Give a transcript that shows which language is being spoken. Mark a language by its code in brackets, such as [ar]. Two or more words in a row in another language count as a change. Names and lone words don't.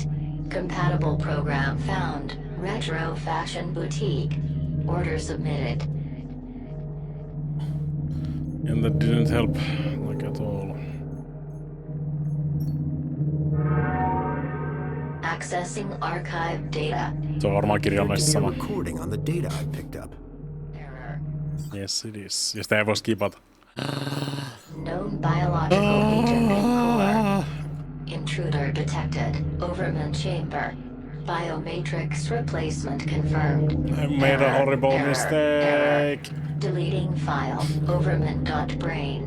[en] Compatible program found. Retro Fashion Boutique. Order submitted. And that didn't help, like at all. Accessing archive data. [fi] Se on varmaan kirjaimellisesti sama. [en] Recording on the data I picked up. Yes, it is. [fi] Ja sitä ei voi skipata. [en] Known biological agent in core. Intruder detected. Overman chamber. Biomatrix replacement confirmed. I made a horrible mistake. Deleting file. Overman.brain.